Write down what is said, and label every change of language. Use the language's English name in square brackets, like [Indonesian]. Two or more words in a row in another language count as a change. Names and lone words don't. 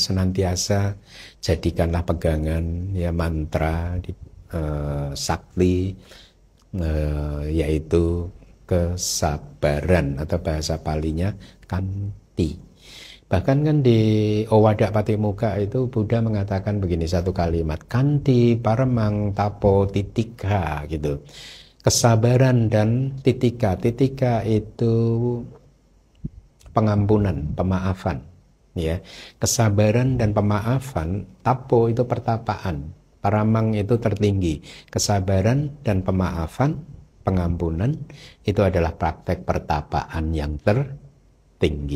[Indonesian] Senantiasa jadikanlah pegangan ya mantra sakti, yaitu kesabaran, atau bahasa palinya kanti. Bahkan kan di Owadak Patimuka itu Buddha mengatakan begini, satu kalimat, [Pali] kanti paramang tapo titika [Indonesian] gitu. Kesabaran dan titika. Titika itu pengampunan, pemaafan ya. Kesabaran dan pemaafan, tapo itu pertapaan, paramang itu tertinggi. Kesabaran dan pemaafan, pengampunan itu adalah praktek pertapaan yang tertinggi.